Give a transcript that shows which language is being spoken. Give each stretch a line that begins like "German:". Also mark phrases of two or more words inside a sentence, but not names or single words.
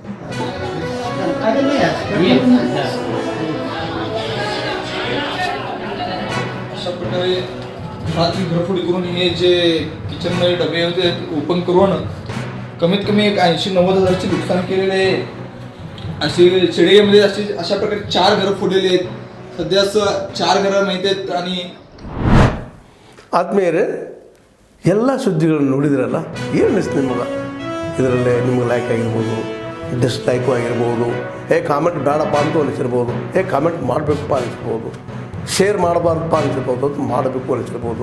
Marathi: अशा प्रकारे रात्री घरफोडी करून हे जे किचनमध्ये डबे होते ओपन करून कमीत कमी एक 80-90 हजारचे नुकसान केलेले आहे. अशी शेळीमध्ये अशा प्रकारे 4 घरं फोडलेली आहेत. सध्या 4 घरं माहिती आहेत. आणि
Kannada: ಆದ್ಮೇಲೆ ಎಲ್ಲ ಸುದ್ದಿಗಳನ್ನು ನೋಡಿದ್ರಲ್ಲ ಏನು ಅನಿಸ್ತು ನಿಮಗೆ? ಇದರಲ್ಲೇ ನಿಮ್ಗೆ ಲೈಕ್ ಆಗಿರ್ಬೋದು, ಡಿಸ್ಲೈಕು ಆಗಿರ್ಬೋದು, ಕಾಮೆಂಟ್ ಬೇಡಪ್ಪ ಅಂತೂ ಅನಿಸಿರ್ಬೋದು, ಕಾಮೆಂಟ್ ಮಾಡಬೇಕಪ್ಪ ಅನಿಸ್ಬೋದು, ಶೇರ್ ಮಾಡಬಾರ್ದಪ್ಪ ಅನಿಸಿರ್ಬೋದು, ಅದು ಮಾಡಬೇಕು ಅನಿಸಿರ್ಬೋದು.